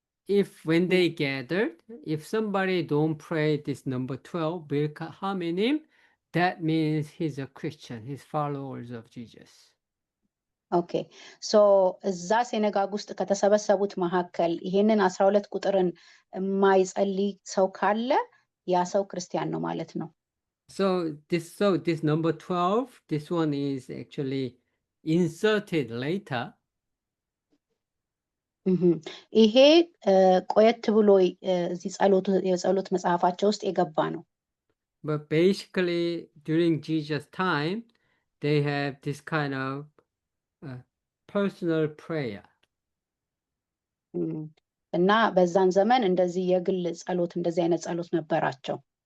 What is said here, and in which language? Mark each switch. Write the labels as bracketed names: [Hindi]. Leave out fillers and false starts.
[English] If when they gathered, if somebody don't pray this number 12, Birkat HaMinim, that means he's a Christian, he's followers of Jesus. [Amharic] ኦኬ ሶ እዛ ሴነጋግ ውስጥ ከተሰበሰቡት መካከል ይሄንን 12 ቁጥርን የማይጸልይ ሰው ካለ ያ ሰው ክርስቲያን ነው ማለት ነው። [English] So this number 12, this one is actually inserted later. [Amharic] ይሄ ቆየት ብሎ እዚህ የጸሎት መጽሐፋቸው ውስጥ የገባ ነው። [English] But basically during Jesus' time, they have this kind of personal prayer. [Amharic] እና በዛን ዘመን እንደዚህ የግል ጸሎት እንደዚህ አይነት ጸሎት ነበራቸው።